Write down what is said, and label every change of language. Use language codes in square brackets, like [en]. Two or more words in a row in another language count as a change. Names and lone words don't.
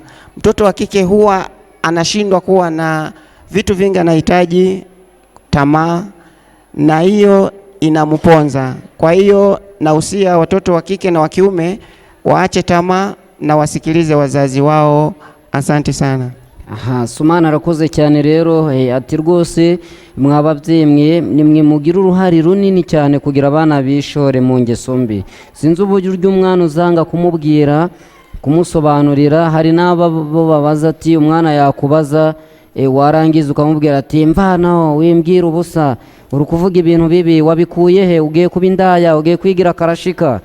[sw] Mtoto wa kike huwa anashindwa kuwa na vitu vingi, anahitaji tamaa, na hiyo inamponza. Kwa hiyo nahusia watoto wa kike na wa kiume waache tamaa na wasikilize wazazi wao. Asante sana. [rw] Sumana arakoze cyane rero, ati rwose mwababyeyi mwe nimwe mugira uruhare runini cyane kugira abana bishore mu ngeso mbi. Sinzi uburyo umwana uzanga kumubwira, kumusobanurira. Hari n'abo babaza ati umwana yakubaza warangiza ukamubwira ati mvana wimbwira ubusa, uri kuvuga ibintu bibi, wabikuye he, ugiye kuba indaya, ugiye kwigira karashika.